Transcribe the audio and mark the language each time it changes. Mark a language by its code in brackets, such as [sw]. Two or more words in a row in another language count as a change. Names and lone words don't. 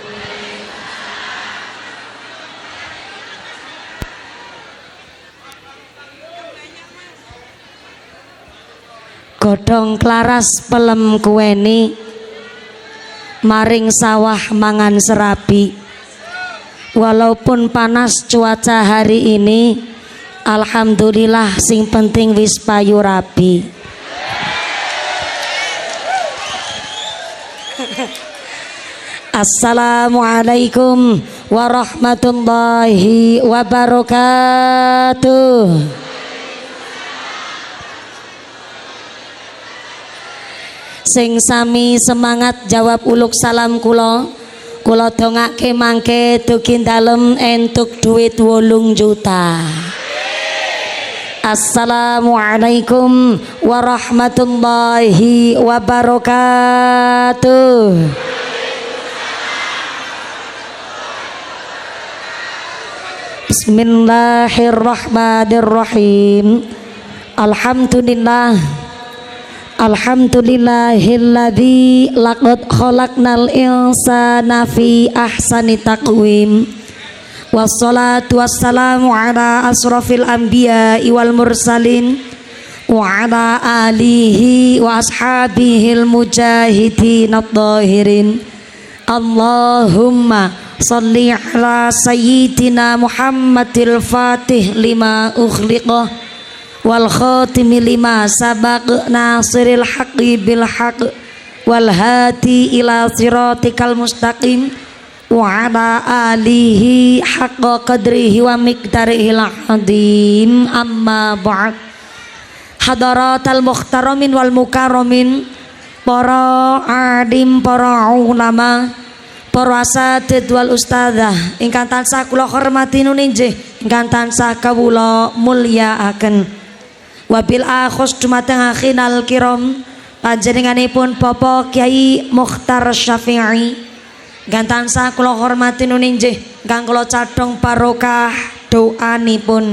[jv] Godhong klaras pelem kuweni, maring sawah mangan serabi. [id] Walaupun panas cuaca hari ini, [jv] alhamdulillah sing penting wis payu rabi. [ar] السلام عليكم ورحمة الله وبركاته. [jv] Sing sami semangat jawab uluk salam kula dongake mangke dugi dalem entuk duit 8 juta. [ar] السلام عليكم ورحمة الله وبركاته. بسم الله الرحمن الرحيم. الحمد لله الذي لقد خلقنا الإنسان في أحسن تقويم. والصلاة والسلام على أشرف الأنبياء والمرسلين وعلى آله وأصحابه المجاهدين الطاهرين. اللهم صل على سيدنا محمد الفاتح لما أغلق والخاتم لما سبق ناصر الحق بالحق والهادي إلى صراطك المستقيم وعلى آله حق قدره ومقداره العظيم. أما بعد. حضرات المحترمين والمكرمين, [jv] para alim, para ulama, para asatidz wal ustadzah ingkang tansah kula hormati nuninjih, ingkang tansah kawula mulyakaken. [ar] وبالأخص [jv] dumateng [ar] أخينا الكرام [jv] panjenenganipun Bapak Kyai Mukhtar Syafi'i gantansah kula hormati nuninjih kang kula cadhong barokah doanipun.